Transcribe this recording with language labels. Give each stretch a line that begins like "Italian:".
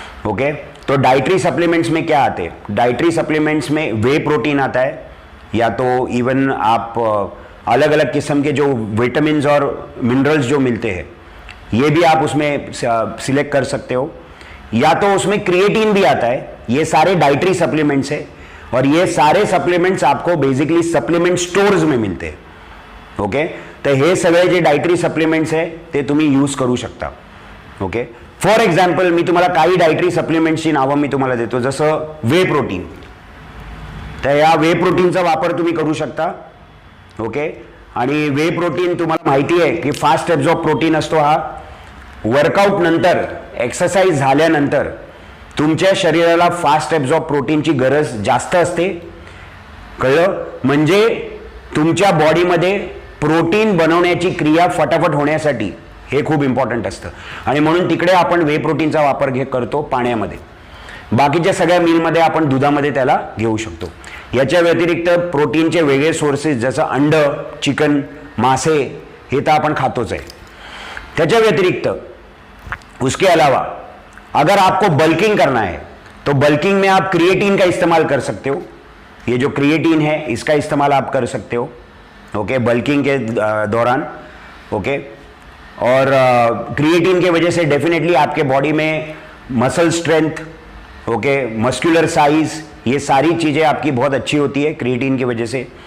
Hindi: Okay, तो dietary supplements में क्या आते हैं? डाइटरी सप्लीमेंट्स में वे प्रोटीन आता है, या तो इवन आप अलग अलग किस्म के जो विटामिन और मिनरल्स जो मिलते हैं ये भी आप उसमें सिलेक्ट कर सकते हो, या तो उसमें क्रिएटिन भी आता है। ये सारे डाइटरी सप्लीमेंट्स है और ये सारे सप्लीमेंट्स आपको बेसिकली सप्लीमेंट स्टोर्स में मिलते हैं।
Marathi: ओके, तर हे सगळे जे डायटरी सप्लिमेंट्स आहे ते तुम्ही यूज करू शकता। ओके, फॉर एक्झाम्पल मी तुम्हाला काही डायटरी सप्लिमेंट्सची नावं मी तुम्हाला देतो, जसं वे प्रोटीन। तर या वे प्रोटीनचा वापर तुम्ही करू शकता। ओके, आणि वे प्रोटीन तुम्हाला माहिती आहे की फास्ट ॲब्झॉर्ब प्रोटीन असतो हा। वर्कआउट नंतर, एक्सरसाइज झाल्यानंतर तुमच्या शरीराला फास्ट ॲब्झॉर्ब प्रोटीनची गरज जास्त असते, कळलं? म्हणजे तुमच्या बॉडीमध्ये प्रोटीन बनवण्याची क्रिया फटाफट होण्यासाठी हे खूप इम्पॉर्टंट असतं आणि म्हणून तिकडे आपण वे प्रोटीनचा वापर करतो पाण्यामध्ये। बाकीच्या सगळ्या मीलमध्ये आपण दुधामध्ये त्याला घेऊ शकतो। याच्या व्यतिरिक्त प्रोटीनचे वेगळे सोर्सेस जसं अंड, चिकन, मासे हे तर आपण खातोच आहे। त्याच्या व्यतिरिक्त
Hindi: उसके अलावा अगर आपको बल्किंग करना है तो बल्किंग में आप क्रिएटिन का इस्तेमाल कर सकते हो। ये जो क्रिएटिन है इसका इस्तेमाल आप कर सकते हो, ओके, बल्किंग के दौरान। ओके, और क्रिएटिन के वजह से डेफिनेटली आपके बॉडी में muscle strength, okay, muscular size, ये सारी चीज़ें आपकी बहुत अच्छी होती है क्रिएटिन की वजह से।